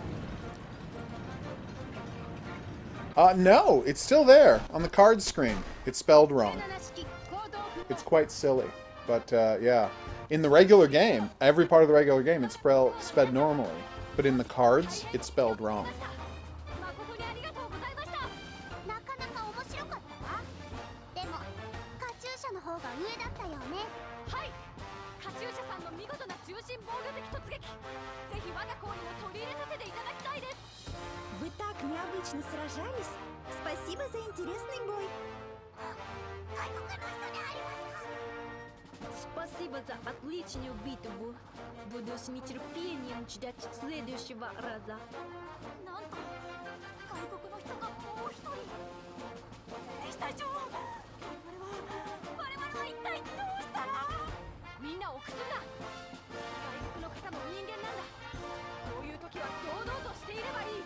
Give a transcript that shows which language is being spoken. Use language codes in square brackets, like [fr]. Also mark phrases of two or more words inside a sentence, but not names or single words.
[en] No! It's still there! On the card screen. It's spelled wrong. It's quite silly. But, yeah. In the regular game, every part of the regular game, it's spelled normally. But in the cards, it's spelled wrong. [ja] なかなか面白かったわ。でもカチューシャの方が上だったよね。はい、カチューシャさんの見事な中心防御的突撃、ぜひ我が校にも取り入れさせていただきたいです。 [ru] Вы так необычно сражались. Спасибо за интересный бой. [ja] 外国の人でありますか。 [ru] Спасибо за отличную битву. Буду с нетерпением ждать следующего раза. [ja] なんと外国の人がもう一人。西隊長、我々は一体どうしたら。みんな臆するな。外国の方も人間なんだ。こういう時は堂々としていればいい。